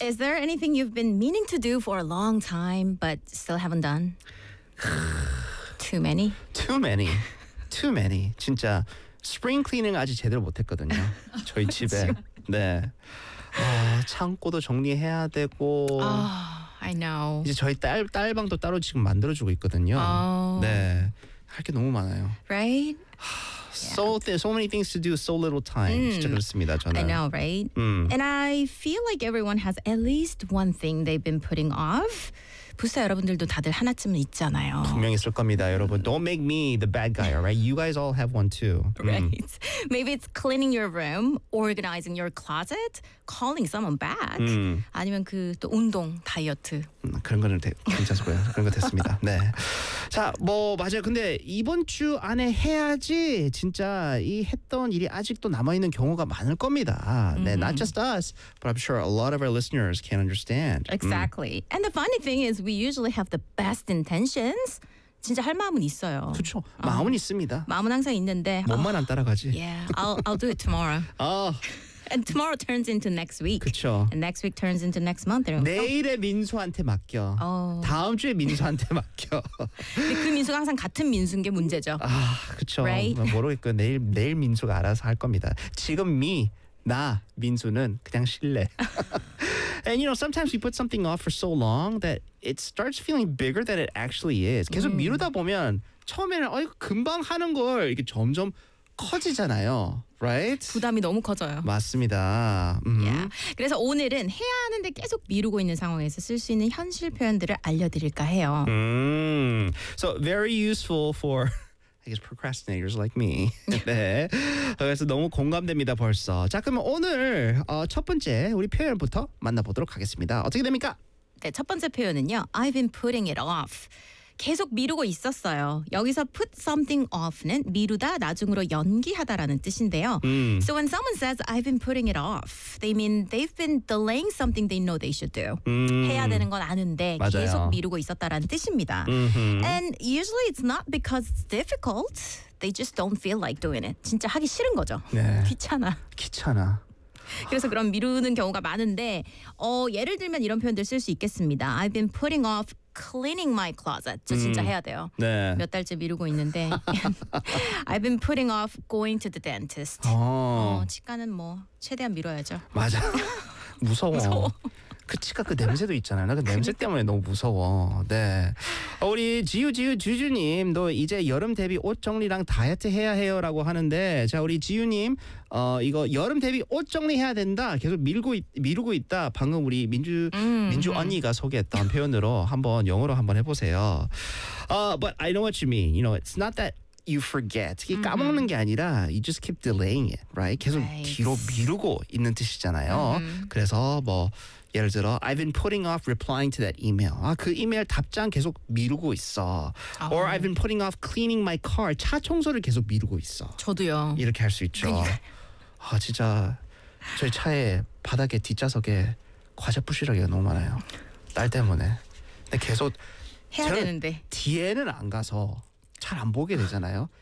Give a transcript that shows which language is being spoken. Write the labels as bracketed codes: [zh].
[en] Is there anything you've been meaning to do for a long time but still haven't done? Too many. Too many. Too many. [ko] 진짜 스프링 클리닝 아직 제대로 못 했거든요. 저희 집에. 네. 창고도 정리해야 되고. [en] I know. [ko] 이제 저희 딸방도 따로 지금 만들어 주고 있거든요. Oh. 네. 할 게 너무 많아요. [en] Right? So, yeah. so many things to do, so little time. [ko] 진짜 그렇습니다, 저는. [en] I know, right? And I feel like everyone has at least one thing they've been putting off. [ko] 부사 여러분들도 다들 하나쯤은 있잖아요. 분명 있을 겁니다, 여러분. Don't make me the bad guy, all right? You guys all have one too. Right. Maybe it's cleaning your room, organizing your closet, calling someone back. 아니면 그 또 운동, 다이어트. 그런 거는 괜찮고요. 그런 거 됐습니다. 네. 자, 뭐 맞아요. 근데 이번 주 안에 해야지 진짜 이 했던 일이 아직도 남아있는 경우가 많을 겁니다. [en] 네, not just us, but I'm sure a lot of our listeners can understand. Exactly. And the funny thing is we usually have the best intentions. [ko] 진짜 할 마음은 있어요. 그렇죠. 마음은 있습니다. 마음은 항상 있는데. 몸만 안 따라가지. [en] Yeah, I'll do it tomorrow. And tomorrow turns into next week. [ko] 그렇죠. [en] And next week turns into next month. [ko] 내일의 민수한테 맡겨. Oh. 다음 주에 민수한테 맡겨. 근데 그 민수가 항상 같은 민수인 게 문제죠. 아, 그렇죠. [en] Right? [ko] 모르겠고요. 내일 민수가 알아서 할 겁니다. 지금 나 민수는 그냥 실례. [en] And you know, sometimes you put something off for so long that it starts feeling bigger than it actually is. [ko] 계속 미루다 보면 처음에는 이거 금방 하는 걸 이렇게 점점 커지잖아요. [en] Right? [ko] 부담이 너무 커져요. 맞습니다. [en] Yeah. [ko] 그래서 오늘은 해야 하는데 계속 미루고 있는 상황에서 쓸 수 있는 현실 표현들을 알려드릴까 해요. [en] So very useful for, I guess, procrastinators like me. 네. [ko] 그래서 너무 공감됩니다 벌써. 자, 그러면 오늘 첫 번째 우리 표현부터 만나보도록 하겠습니다. 어떻게 됩니까? 네, 첫 번째 표현은요. [en] I've been putting it off. [ko] 계속 미루고 있었어요. 여기서 [en] put something off [ko] 는 미루다, 나중으로 연기하다라는 뜻인데요. [en] So when someone says I've been putting it off, they mean they've been delaying something they know they should do. [ko] 해야 되는 건 아는데 맞아요. 계속 미루고 있었다라는 뜻입니다. [en] And usually it's not because it's difficult. They just don't feel like doing it. [ko] 진짜 하기 싫은 거죠. 네. 귀찮아. 그래서 그런 미루는 경우가 많은데 예를 들면 이런 표현들 쓸 수 있겠습니다. [en] I've been putting off cleaning my closet. [ko] 저 진짜 해야 돼요. 네. 몇 달째 미루고 있는데 [en] I've been putting off going to the dentist. [ko] 치과는 뭐 최대한 미뤄야죠. 맞아. 무서워. 무서워. 그 치과 그 냄새도 있잖아요. 나 그 냄새 때문에 너무 무서워. 네. 우리 지유 주주님도 이제 여름 대비 옷 정리랑 다이어트 해야 해요 라고 하는데 자 우리 지유님 이거 여름 대비 옷 정리해야 된다 계속 미루고 있다 방금 우리 민주 언니가 소개했던 표현으로 한번 영어로 한번 해보세요. [en] But I know what you mean. You know, it's not that you forget. [ko] 까먹는 게 아니라 [en] you just keep delaying it, right? [ko] 계속 [en] right. [ko] 뒤로 미루고 있는 뜻이잖아요. 그래서 뭐 예를 들어 [en] I've been putting off replying to that email. [ko] 아, 그 이메일 답장 계속 미루고 있어. [en] Or I've been putting off cleaning my car. [ko] 차 청소를 계속 미루고 있어. 저도요. 이렇게 할 수 있죠. 그러니까. 아, 진짜 저희 차에 바닥에 뒷좌석에 과자 부시러기가 너무 많아요. 딸 때문에. 근데 계속 해야 저는 되는데. 뒤에는 안 가서 잘 안 보게 되잖아요.